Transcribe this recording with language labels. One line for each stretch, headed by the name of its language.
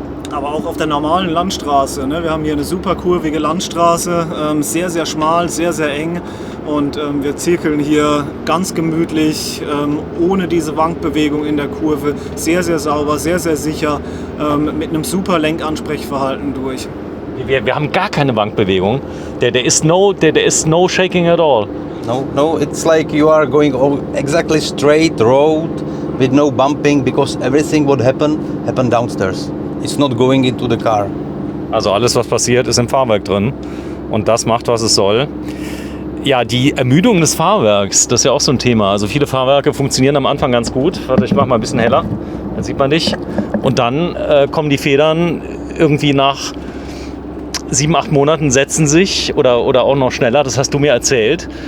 German: Aber auch auf der normalen Landstraße. Ne? Wir haben hier eine super kurvige Landstraße, sehr, sehr schmal, sehr, sehr eng. Und wir zirkeln hier ganz gemütlich, ohne diese Wankbewegung in der Kurve. Sehr, sehr sauber, sehr, sehr sicher, mit einem super Lenkansprechverhalten durch. Wir haben gar keine Wankbewegung.
English: There is no shaking at all. No, it's like you are going exactly straight road with no bumping because everything what happened downstairs. It's not going into the car.
German: Also alles, was passiert, ist im Fahrwerk drin. Und das macht, was es soll. Ja, die Ermüdung des Fahrwerks, das ist ja auch so ein Thema. Also viele Fahrwerke funktionieren am Anfang ganz gut. Warte, ich mach mal ein bisschen heller, dann sieht man dich. Und dann kommen die Federn irgendwie nach 7-8 Monaten setzen sich oder auch noch schneller, das hast du mir erzählt.